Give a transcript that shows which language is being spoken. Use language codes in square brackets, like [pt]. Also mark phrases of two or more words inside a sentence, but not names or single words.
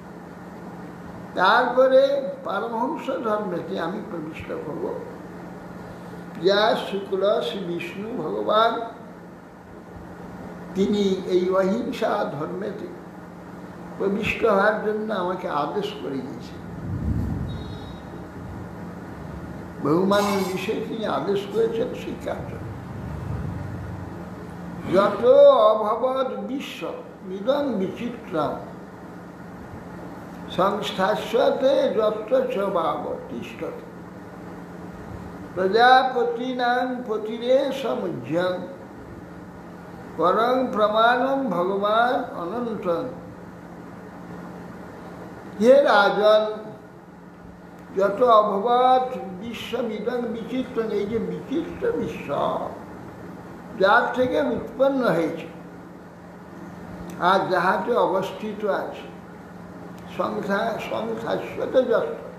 [bn] তারপরে পারমহংস ধর্মেতে আমি প্রবিষ্ট করব, যা শুক্ল শ্রী বিষ্ণু ভগবান তিনি এই অহিংসা ধর্মেতে প্রবিষ্ট হওয়ার জন্য আমাকে আদেশ করে দিয়েছেন। বহুমানের বিষয়ে তিনি আদেশ করেছেন সেই কার্য। [sa] যত অভবৎ বিশ্ব মিদং বিচিত্রম সংস্থাস্যতে যত্র চ ভাব তিষ্ঠতি প্রজাপতিনাং পতিরে সমুজ্জং পরং প্রমাণম ভগবান অনন্তং। [bn] হে রাজন, [sa] যত অভবৎ বিশ্বমিদং বিচিত্র, [bn] এই যে বিচিত্র বিশ্ব যার থেকে উৎপন্ন হয়েছে আর যাহাতে অবস্থিত আছে, [sa] সংসাস্যতে যত